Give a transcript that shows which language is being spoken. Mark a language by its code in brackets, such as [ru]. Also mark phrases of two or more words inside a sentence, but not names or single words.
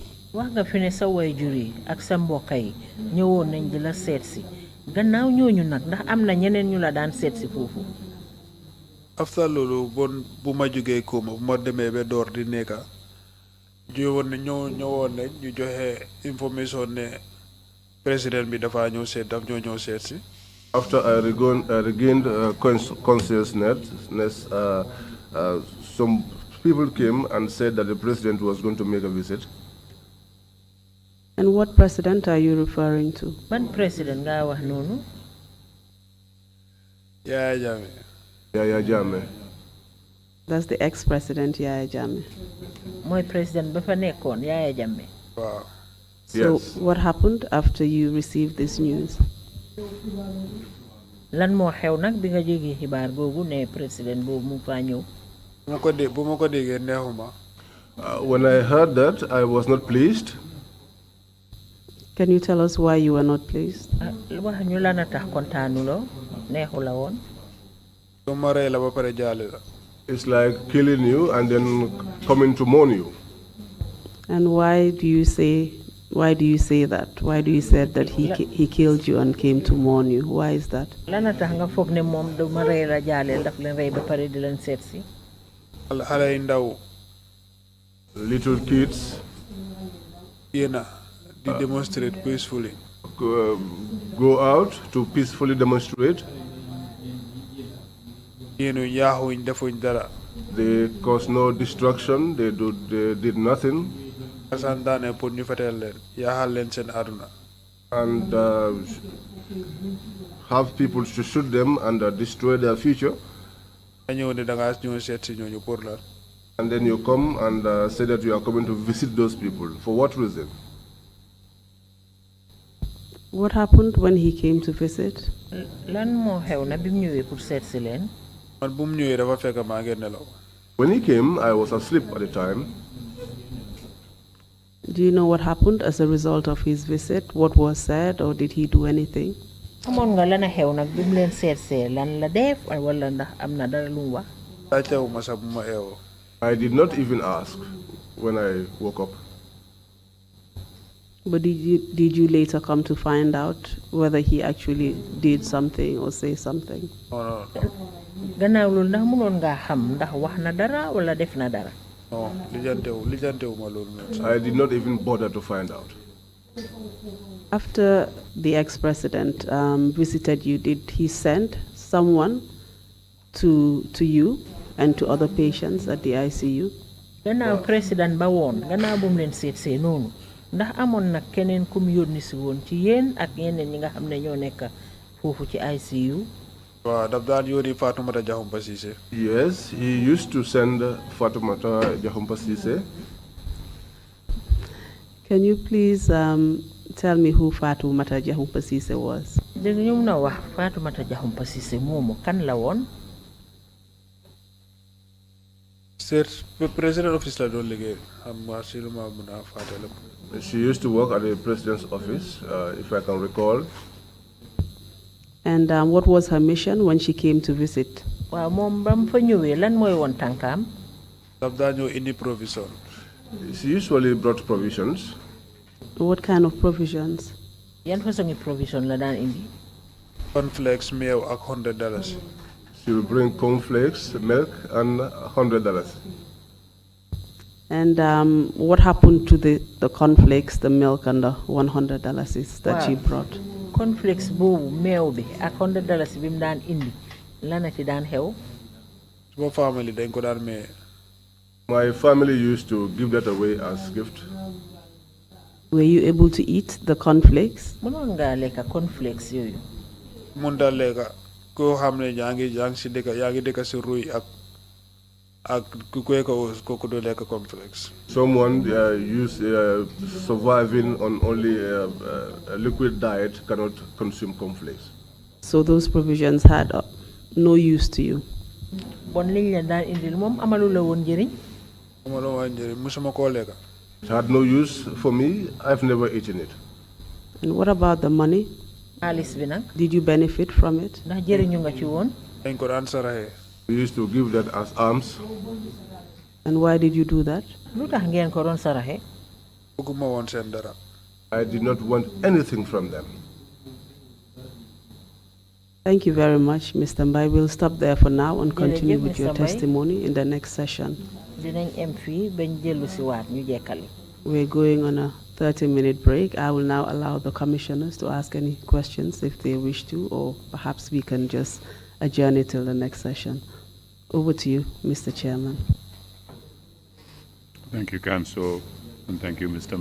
[wo] wax nga fi ne sa waajur yi ak sa mbokk yi ñëwoon nañ di la seet si gannaaw ñooñu nag ndax am na ñeneen ñu la daan seet si foofu. after loolu bon bu ma jógee Kuma bu ma demee ba door di nekka ñëwoon nañ ñu joxe information ne président bi dafa ñëw seet daf ñoo ñëw seet si. [en] After I regained consciousness, some people came and said that the president was going to make a visit. And what president are you referring to? [wo] Ban president nga wax noonu? Yaya Jammeh. Yaya Jammeh. [en] That's the ex-president Yaya Jammeh. [wo] Mooy president ba fa nekkoon Yaya Jammeh. [en] Wow. So Yes. what happened after you received this news? [wo] Lan moo xew nag bi nga jógee xibaar boobu ne président boobu mu fa ñëw. bu ma ko déggee neexuma. [en] When I heard that, I was not pleased. Can you tell us why you were not pleased? [wo] wax ñu lan a tax kontaanuloo neexu la woon. su ma rey la ba pare jaale la. [en] It's like killing you and then coming to mourn you. And why do you say that? Why do you say that he killed you and came to mourn you? Why is that? [wo] lan a tax nga foog ne moom du ma rey la jaaleel daf leen rey ba pare di leen seet si. xale yi ndaw. [en] Little kids [wo] yéena di [en] demonstrate peacefully. go out to peacefully demonstrate. [wo] yéenu yaaxuñ defuñ dara. [en] They caused no destruction. They did nothing. [wo] santaane pour ñu feteel leen yaaxal leen seen àdduna. [en] And have people to shoot them and destroy their future. [wo] ñëw ne da ngaa ñëw seet si ñooñu pour lan. [en] And then you come and say that you are coming to visit those people. For what reason? What happened when he came to visit? [wo] lan moo xew na bi mu ñëwee pour seet si leen. man bu mu ñëwee dafa fekk maa ngi nelaw. [en] When he came, I was asleep at the time. Do you know what happened as a result of his visit? What was said, or did he do anything? [wo] xamoon nga lan a xew nag bi mu leen seet lan la def wala ndax am na dara lu mu wax. [en] I did not even ask when I woke up. But did you later come to find out whether he actually did something or say something? No. [wo] Gannaaw loolu ndax mënoon nga xam ndax wax na dara wala def na dara. [en] No, I did not even bother to find out. After the ex-president visited you, did he send someone to you and to other patients at the ICU? [wo] Gannaaw président ba woon gannaaw bu mu leen seetsee noonu ndax amoon na keneen ku mu yónni si woon ci yéen ak yeneen ñi nga xam ne ñoo nekk foofu ci ICU. [en] Yes, he used to send Fatoumata Jahumpa Cissé. Can you please tell me who Fatoumata Jahumpa Cissé was? [wo] Dégg ñu mën a wax Fatoumata Jahumpa Cissé moomu kan la woon? [en] President office [wo] la doon liggéey. [en] She used to work at the president's office, if I can recall. And what was her mission when she came to visit? [wo] Waaw moom ba mu fa ñëwee lan mooy woon tànkaam? Daf daa ñëw indi provision. [en] She usually brought provisions. What kind of provisions? [wo] Yan façon provision la daan indi? Cornflakes, meew ak $100. [en] She will bring cornflakes, milk, and $100. And what happened to the cornflakes, the milk, and the $100 that she brought? [wo] Cornflakes boobu meew bi ak $100 bi mu daan indi lana ci daan xew. Suma family dañ ko daan maye. [en] My family used to give that away as gift. Were you able to eat the cornflakes? [wo] Mënoon nga lekk cornflakes yooyu. Mun da lekk koo xam ne yaa ngi si dëkk si ruy ak ku koy ko kooku do lekk cornflakes. [en] Someone surviving on only a liquid diet cannot consume cornflakes. So those provisions had no use to you? [wo] Bon liñ la daan indil moom amalu la woon njëriñ. Amalu woon njëriñ musuma koo lekk. [en] It had no use for me. I've never eaten it. And what about the money? [wo] Xaalis bi nag. [en] Did you benefit from it? [wo] Ndax jëriñu nga ci woon. Dañ ko daan saraxe. [en] We used to give that as alms. And why did you do that? [wo] Lu tax ngeen ko doon saraxe? Bëgguma woon seen dara. [en] I did not want anything from them. Thank you very much, Mr. Mbye. We'll stop there for now and continue with your testimony in the next session. [wo] Dinañ em fii bañ dellu si waat ñu jekkali. [en] We're going on a 30-minute break. I will now allow the commissioners to ask any questions if they wish to, or perhaps we can just adjourn it till the next session. Over to you, Mr. Chairman. Thank you, Council, and thank you, Mr.